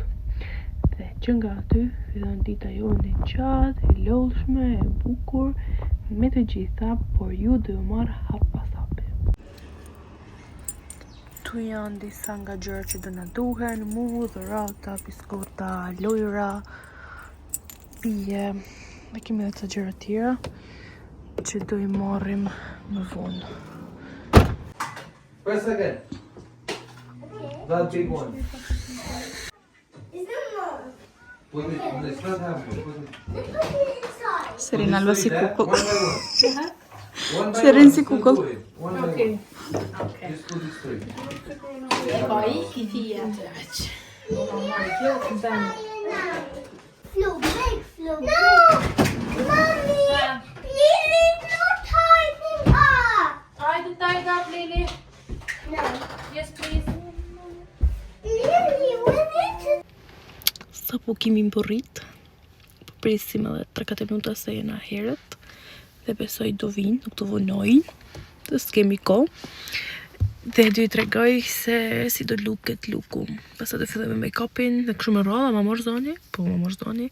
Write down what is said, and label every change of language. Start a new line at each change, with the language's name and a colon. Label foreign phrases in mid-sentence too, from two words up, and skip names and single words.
Albanian: Dhe që nga aty fillon dita jonë e gjatë, e lodhshme, e bukur, me të gjitha, por ju do marr hap pas hapi. Tu janë disa nga gjërat që do na duhen: mu, dhurata, biskota, lojra, pije, dhe kemi edhe të gjëra tjera që do I marrim më vonë.
English: Press again. That big one. Put it in the front hamper.
Albanian: Serena lo si kukull.
English: One by
Albanian: Serin
English: one.
Albanian: si kukull.
English: One by one. Just put it straight.
Italian: E poi chi fia?
English: Flow break. No! Mommy! Lily's not typing up! Try to tie it up, Lily. No. Yes, please. Lily, we need to...
Albanian: Sa po kemi mburrit, po presim edhe 3-4 minuta se jena herët, dhe besoj do vinë, nuk të vonojnë, të s'kemi kohë. Dhe do I tregoj se si do luket luku. Pastaj do filloj me make-upin, dhe kështu me radhë, ma mor zoni, po ma mor zoni.